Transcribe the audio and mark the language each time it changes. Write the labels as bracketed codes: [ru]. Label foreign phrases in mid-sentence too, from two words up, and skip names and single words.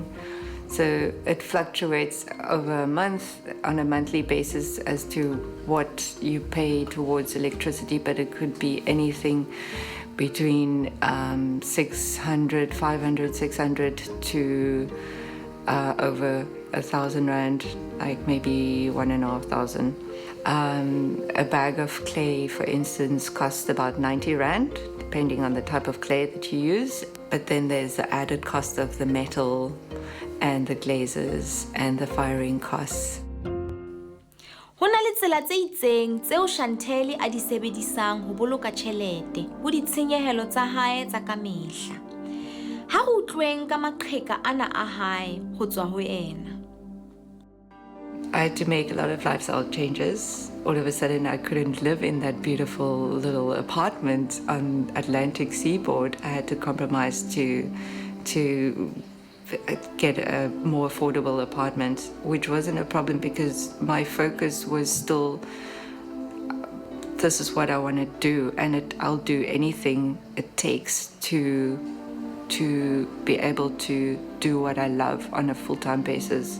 [en] So it fluctuates over a month on a monthly basis as to what you pay towards electricity, but it could be anything between 600, 500, 600 to over 1,000 rand, like maybe 1,500. A bag of clay, for instance, costs about 90 rand, depending on the type of clay that you use. But then there's the added cost of the metal and the glazes and the firing costs. [st] Ho na le tsela tse itseng tseo Chantel a di sebedisang ho boloka tjhelete ho ditshenyehelo tsa hae tsa ka mehla. Ha ho tlweng ka maqheka ana a hae ho tswa ho ena. [en] I had to make a lot of lifestyle changes. All of a sudden, I couldn't live in that beautiful little apartment on Atlantic seaboard. I had to compromise to get a more affordable apartment, which wasn't a problem because my focus was still, this is what I want to do, and I'll do anything it takes to be able to do what I love on a full-time basis.